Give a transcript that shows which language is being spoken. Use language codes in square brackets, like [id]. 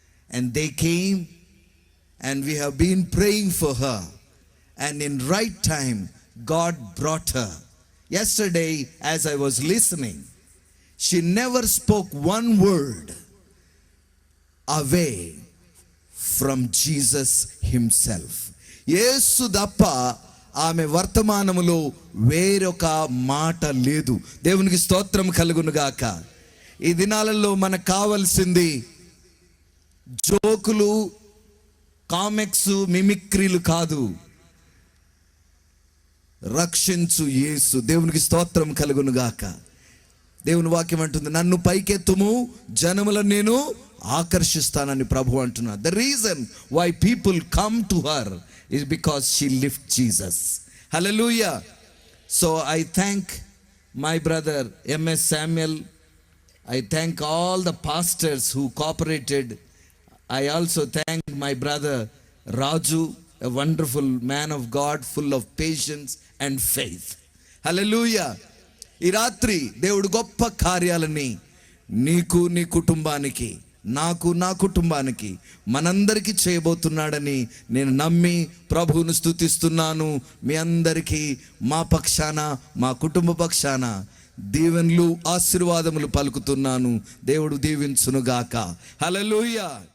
[en] And they came, and we have been praying for her. And in right time, God brought her. Yesterday, as I was listening, she never spoke one word away from Jesus himself. [te] యేసు తప్ప ఆమె వర్తమానములో వేరొక మాట లేదు. దేవునికి స్తోత్రం కలుగును గాక. ఈ దినాలలో మనకు కావాల్సింది జోకులు, కామెక్స్, మిమిక్రీలు కాదు. రక్షించు యేసు. దేవునికి స్తోత్రం కలుగును గాక. దేవుని వాక్యం అంటుంది, నన్ను పైకెత్తుము, జనములను నేను ఆకర్షిస్తానని ప్రభు అంటున్నారు. [en] The reason why people come to her is because she lifts Jesus. Hallelujah. So I thank my brother M.S. Samuel. I thank all the pastors who cooperated. I also thank my brother Raju, a wonderful man of God, full of patience and faith. Hallelujah. [te] ఈ రాత్రి దేవుడు గొప్ప కార్యాలని నీకు, నీ కుటుంబానికి, నాకు, నా కుటుంబానికి, మనందరికీ చేయబోతున్నాడని నేను నమ్మి ప్రభువును స్తుతిస్తున్నాను. మీ అందరికీ మా పక్షాన, మా కుటుంబ పక్షాన దీవెనలు, ఆశీర్వాదములు పలుకుతున్నాను. దేవుడు దీవించునుగాక. హల్లెలూయా.